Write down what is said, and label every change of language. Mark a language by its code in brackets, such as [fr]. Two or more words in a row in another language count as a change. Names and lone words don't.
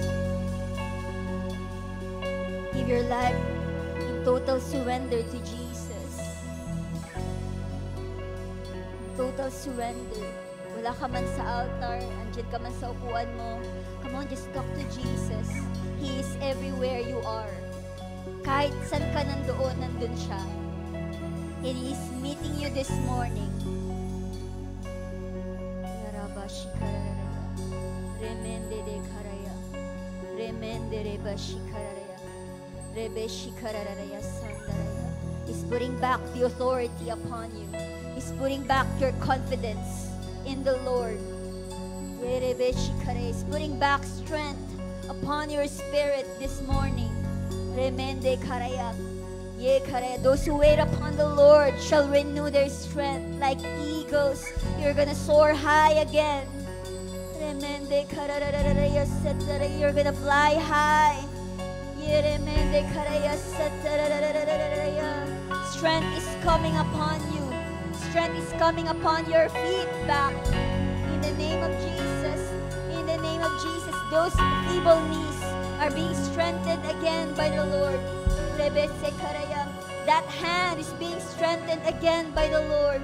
[en] Give your life in total surrender to Jesus. Total surrender. [tl] Wala ka man sa altar, andyan ka man sa upuan mo. [en] Come on, just talk to Jesus. He is everywhere you are. [tl] Kahit saan ka nandoon, nandun siya. [en] And He is meeting you this morning. Remende de karaya. Remende reba shikaraya. Rebe shikaraya sandaraya. He's putting back the authority upon you. He's putting back your confidence in the Lord. Rebe shikaraya. He's putting back strength upon your spirit this morning. Remende karaya. Ye karaya. Those who wait upon the Lord shall renew their strength like eagles. You're gonna soar high again. Remende karaya satara. You're gonna fly high. Ye remende karaya satara. Strength is coming upon you. Strength is coming upon your feet back. In the name of Jesus. In the name of Jesus. Those feeble knees are being strengthened again by the Lord. That hand is being strengthened again by the Lord.